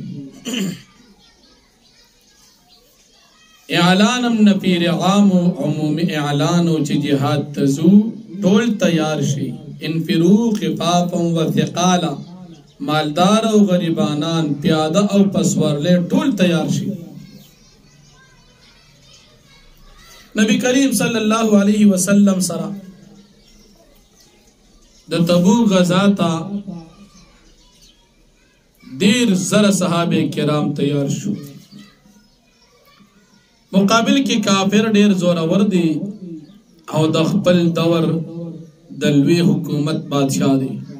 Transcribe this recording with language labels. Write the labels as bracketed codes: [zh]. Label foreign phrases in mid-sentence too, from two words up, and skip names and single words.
[ps] اعلانم نفیر عام و عمومی اعلانو چې جهاد تزو ټول تیار شي. [ar] انفروا خفافا و ثقالا، [ps] مالدار او غریبانان، پیاده او پسورلے ټول تیار شي. نبی کریم [ar] صلی اللہ علیہ وسلم [ps] سره د تبوک غزا ته دیر زر صحابه کرام تیار شو. مقابل کې کافر ډیر زورور دي او د خپل دور د لوی حکومت بادشاہ دی.